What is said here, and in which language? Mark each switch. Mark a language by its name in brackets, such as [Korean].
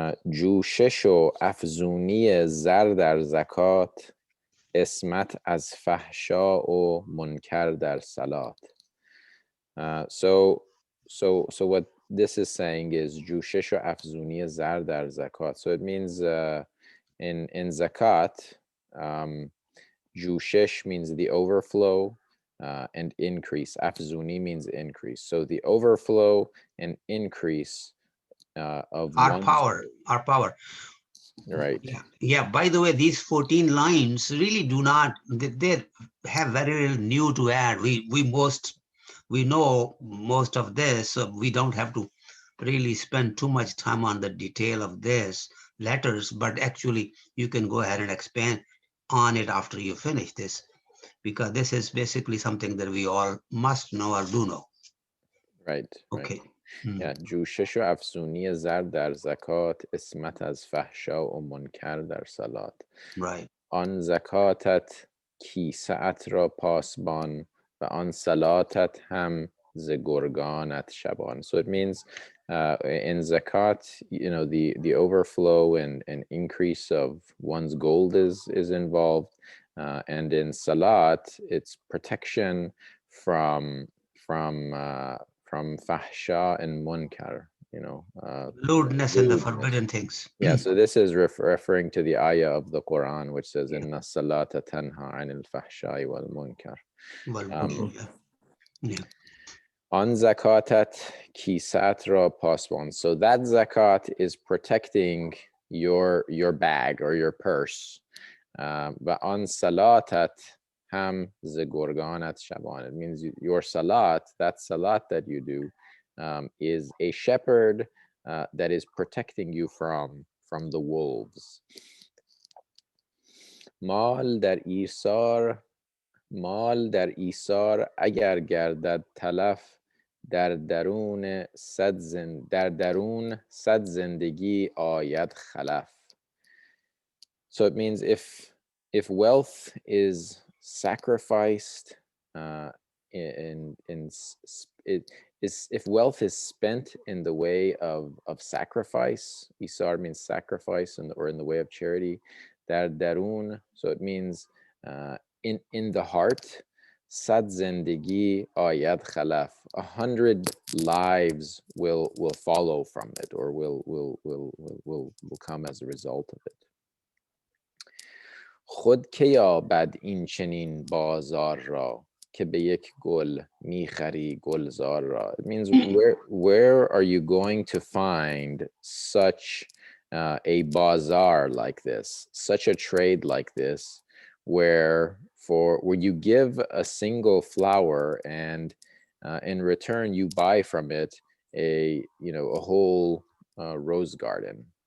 [Persian] جوشش و افزونی زر در زکات، اسمت از فحشا و منکر در صلات. [English] So what this is saying is [Persian] جوشش و افزونی زر در زکات. [English] So it means in zakat, جوشش means the overflow and increase. Afzuni means increase. So the overflow and increase of Our one's power. right. Yeah. By the way, these 14 lines really do not. They have very little new to add. We know most of this, so we don't have to really spend too much time on the detail of this letters. But actually, you can go ahead and expand on it after you finish this, because this is basically something that we all must know or do know. Right. Okay. Yeah. [Persian] جوشش و افزونی زر در زکات، اسمت از فحشا و منکر در صلات. [English] Right. [Persian] آن زکاتت کیسه‌ات را پاسبان و آن صلاتت هم ز گرگانت شبان. [English] So it means in zakat, the overflow and increase of one's gold is involved, and in salat, it's protection from fahsha and munkar. Lewdness and the forbidden things. Yeah, so this is referring to the ayah of the Quran, which says, [Arabic] "Inna salata tanha anil fahshai wal munkar." [Persian] On zakatat kisat ra paswan. [English] So that zakat is protecting your bag or your purse. [Persian] But on salatat ham zigorganat shaban. [English] It means your salat, that salat that you do, is a shepherd that is protecting you from the wolves. [Persian] مال در ایثار اگر گردد تلف، در درون صد زندگی آید خلف. [English] So it means if wealth is sacrificed if wealth is spent in the way of sacrifice, isar means sacrifice, or in the way of charity, [Persian] dar darun, [English] so it means in the heart, [Persian] sad zindagi ayad khalaf, [English] 100 lives will follow from it, or will come as a result of it. [Persian] خود که یابد این چنین بازار را که به یک گل میخری گلزار را. [English] It means where are you going to find such a bazaar like this, such a trade like this, where you give a single flower and in return you buy from it a whole rose garden.